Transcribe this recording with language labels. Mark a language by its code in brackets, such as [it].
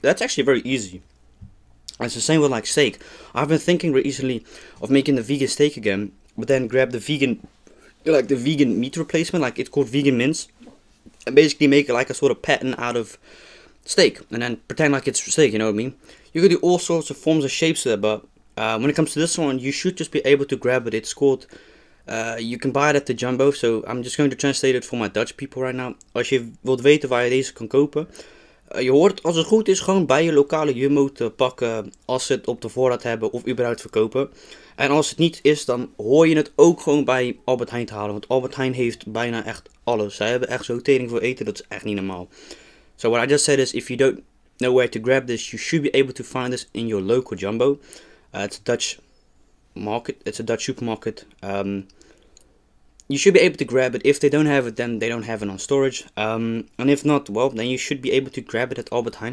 [en] That's actually very easy. And it's the same with like steak. I've been thinking recently of making the vegan steak again, but then grab the vegan meat replacement, like it's called vegan mince, and basically make it like a sort of pattern out of steak, and then pretend like it's steak, you know what I mean? You could do all sorts of forms of shapes there, but when it comes to this one, you should just be able to grab it. It's called, you can buy it at the Jumbo, so I'm just going to translate it for my Dutch people right now. [nl] Als je wilt weten waar je deze kan kopen, je hoort als het goed is gewoon bij je lokale Jumbo te pakken als ze het op de voorraad hebben of überhaupt verkopen. En als het niet is, dan hoor je het ook gewoon bij Albert Heijn te halen. Want Albert Heijn heeft bijna echt alles. Zij hebben echt zo'n tering voor eten, dat is echt niet normaal. [en] So what I just said is, if you don't know where to grab this, you should be able to find this in your local Jumbo. It's a Dutch market. It's a Dutch supermarket. You should be able to grab it. If they don't have it, then they don't have it on storage. And if not, well, then you should be able to grab it at Albert Heijn.